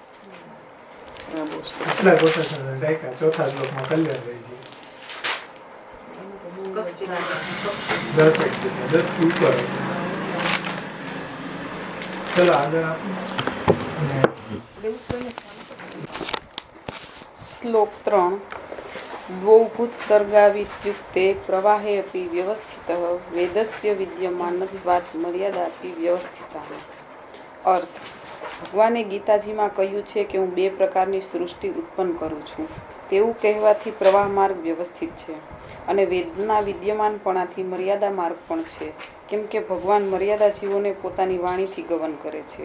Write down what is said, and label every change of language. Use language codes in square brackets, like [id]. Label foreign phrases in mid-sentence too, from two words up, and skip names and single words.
[gu] એટલા કોટેશન ટાંક્યા ચોથા શ્લોકમાં કલ્યાણ રહી છે. 10 થી ઉપર હશે. ચલો આગળ આપણે [sa] શ્લોક 3 द्वौभूत्सर्गावित्युक्ते प्रवाहे अपि व्यवस्थितः वेदस्य विद्यमानत्वात् मर्यादापि व्यवस्थिता. [gu] અર્થ: ભગવાને ગીતાજીમાં કહ્યું છે કે હું બે પ્રકારની સૃષ્ટિ ઉત્પન્ન કરું છું. તેવું કહેવાથી પ્રવાહ માર્ગ વ્યવસ્થિત છે અને વેદના વિદ્યમાનપણાથી મર્યાદા માર્ગ પણ છે, કેમ કે ભગવાન મર્યાદા જીવોને પોતાની વાણીથી ગવન કરે છે.